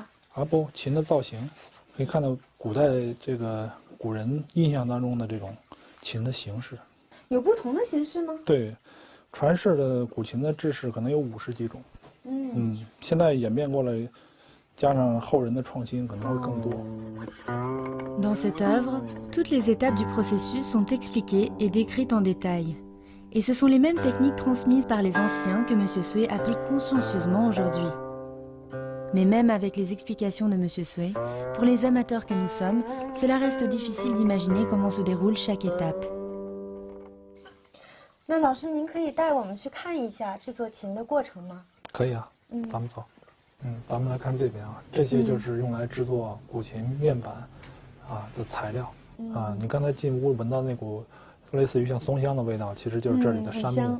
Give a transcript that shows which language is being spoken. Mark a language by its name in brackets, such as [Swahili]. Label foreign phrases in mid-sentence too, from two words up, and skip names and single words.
[Chinese] 琴的造型，可以看到古代这个古人印象当中的这种琴的形式。有不同的形式吗？对，传世的古琴的制式可能有50几种。现在演变过来，加上后人的创新，可能会更多。 [French] Dans cette œuvre, toutes les étapes du processus sont expliquées et décrites en détail. Et ce sont les mêmes techniques transmises par les anciens que Monsieur Sui applique consciencieusement aujourd'hui. Mais même avec les explications de Monsieur Sui, pour les amateurs que nous sommes, cela reste difficile d'imaginer comment se déroule chaque étape. [Chinese] 那老师，您可以带我们去看一下制作琴的过程吗？可以啊，咱们走。咱们来看这边啊，这些就是用来制作古琴面板的材料你刚才进屋闻到那股类似于像松香的味道，其实就是这里的杉木